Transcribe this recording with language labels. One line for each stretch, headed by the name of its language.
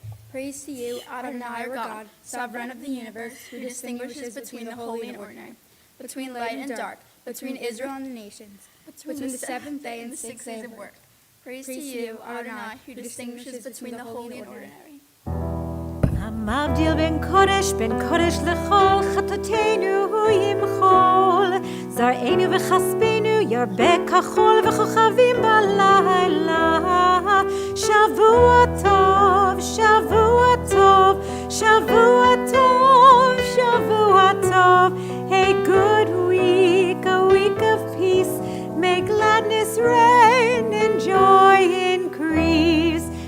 English: Praise to you, Adonai our God, sovereign of the universe, who distinguishes between the holy and ordinary, between light and dark, between Israel and the nations, between the seventh day and the 6 days of work. Praise to you, Adonai, who distinguishes between the holy and ordinary.
Hebrew: המבדיל בין קודש לכל, חטאתנו הוא ימחול. זרענו וכספנו ירבה כחול, וכוכבים בלילה. שבוע טוב, שבוע טוב, שבוע טוב, שבוע טוב.
English: A good week, a week of peace. May gladness reign and joy increase.